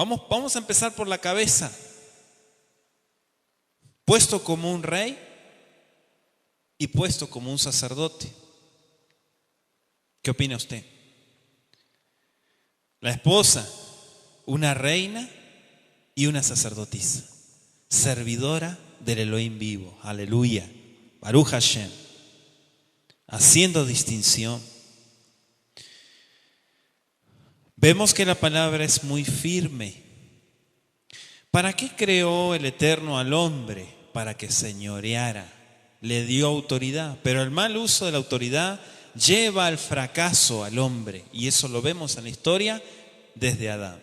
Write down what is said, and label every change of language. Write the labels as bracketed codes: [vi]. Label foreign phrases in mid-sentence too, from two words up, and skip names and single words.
[es] Vamos a empezar por la cabeza. Puesto como un rey y puesto como un sacerdote. ¿Qué opina usted? La esposa, una reina y una sacerdotisa, servidora del Elohim vivo. [he] הללויה. ברוך השם. [es] Haciendo distinción. Vemos que la palabra es muy firme. ¿Para qué creó el Eterno al hombre? Para que señoreara. Le dio autoridad, pero el mal uso de la autoridad lleva al fracaso al hombre, y eso lo vemos en la historia desde Adán.